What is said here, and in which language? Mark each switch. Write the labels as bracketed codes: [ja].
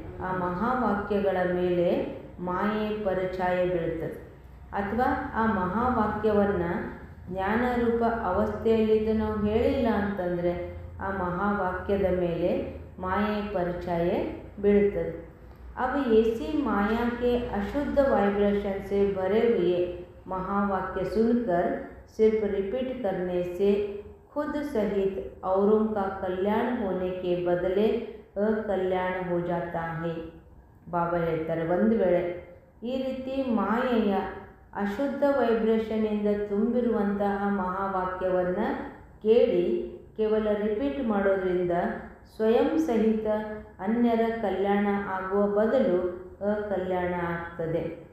[kn] ಆ ಮಹಾವಾಕ್ಯಗಳ ಮೇಲೆ ಮಾಯೆ ಪರಿಛಾಯೆ ಬೀಳುತ್ತದೆ. ಅಥವಾ ಆ ಮಹಾವಾಕ್ಯವನ್ನು ಜ್ಞಾನರೂಪ ಅವಸ್ಥೆಯಲ್ಲಿದ್ದು ನಾವು ಹೇಳಿಲ್ಲ ಅಂತಂದರೆ ಆ ಮಹಾವಾಕ್ಯದ ಮೇಲೆ ಮಾಯೆ ಪರಿಛಾಯೆ ಬೀಳುತ್ತದೆ. [hi] अब ऐसी माया के अशुद्ध वाइब्रेशन से भरे हुए महावाक्य सुनकर सिर्फ रिपीट करने से खुद सहित औरों का कल्याण होने के बदले ಅಕಲ್ಯಾಣ ಹೋ ಜಾತಾ ಹೈ. [kn] ಬಾಬಾ ಹೇಳ್ತಾರೆ, ಒಂದು ವೇಳೆ ಈ ರೀತಿ ಮಾಯೆಯ ಅಶುದ್ಧ ವೈಬ್ರೇಷನಿಂದ ತುಂಬಿರುವಂತಹ ಮಹಾವಾಕ್ಯವನ್ನು ಕೇಳಿ ಕೇವಲ ರಿಪೀಟ್ ಮಾಡೋದ್ರಿಂದ ಸ್ವಯಂ ಸಹಿತ ಅನ್ಯರ ಕಲ್ಯಾಣ ಆಗುವ ಬದಲು ಅಕಲ್ಯಾಣ ಆಗ್ತದೆ.